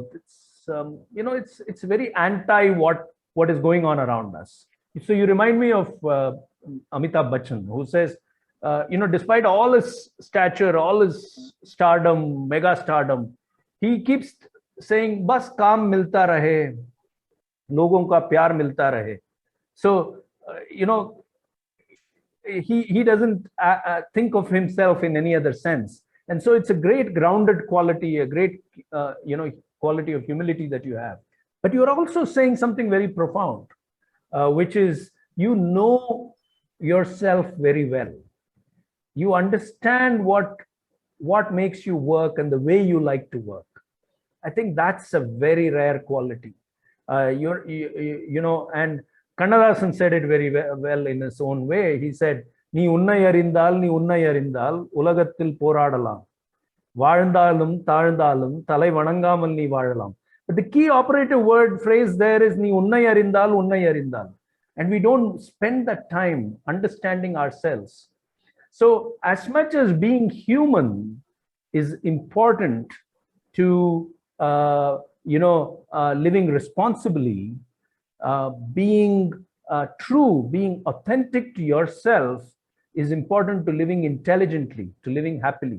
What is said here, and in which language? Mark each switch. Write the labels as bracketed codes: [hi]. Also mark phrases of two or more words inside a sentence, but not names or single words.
[en] It's, it's very anti what is going on around us. So you remind me of Amitabh Bachchan, who says, despite all his stature, all his stardom, mega stardom, he keeps saying, [hi] "बस काम मिलता रहे, लोगों का प्यार मिलता रहे." [en] So, he doesn't think of himself in any other sense. And so it's a great grounded quality, a great, quality of humility that you have. But you're also saying something very profound, which is, you know yourself very well. You understand what makes you work and the way you like to work. I think that's a very rare quality. And Kannadasan said it very well in his own way. He said, [ta] "நீ உன்னை அறிந்தால், உலகத்தில் போராடலாம். வாழ்ந்தாலும், தாழ்ந்தாலும், தலை வணங்காமல் நீ வாழலாம்." [en] But the key operative word phrase there is [ta] "நீ உன்னை அறிந்தால்." [en] And we don't spend that time understanding ourselves. So as much as being human is important to, living responsibly, being true, being authentic to yourself is important to living intelligently, to living happily.